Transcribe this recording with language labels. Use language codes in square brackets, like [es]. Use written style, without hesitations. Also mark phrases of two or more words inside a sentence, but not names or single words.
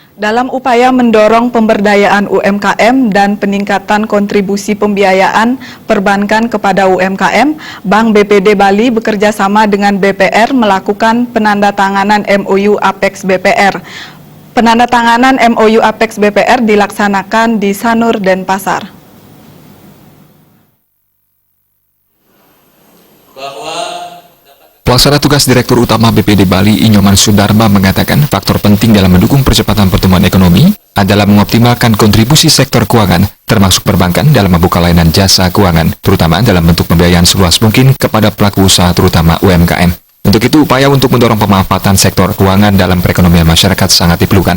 [id] Dalam upaya mendorong pemberdayaan UMKM dan peningkatan kontribusi pembiayaan perbankan kepada UMKM, Bank BPD Bali bekerja sama dengan BPR melakukan penandatanganan MOU Apex BPR. Penandatanganan MOU Apex BPR dilaksanakan di Sanur, Denpasar. Pelaksana tugas Direktur Utama BPD Bali, Inyoman Sudarma, mengatakan faktor penting dalam mendukung percepatan pertumbuhan ekonomi adalah mengoptimalkan kontribusi sektor keuangan, termasuk perbankan dalam membuka layanan jasa keuangan, terutama dalam bentuk pembiayaan seluas mungkin kepada pelaku usaha terutama UMKM. Untuk itu, upaya untuk mendorong pemanfaatan sektor keuangan dalam perekonomian masyarakat sangat diperlukan.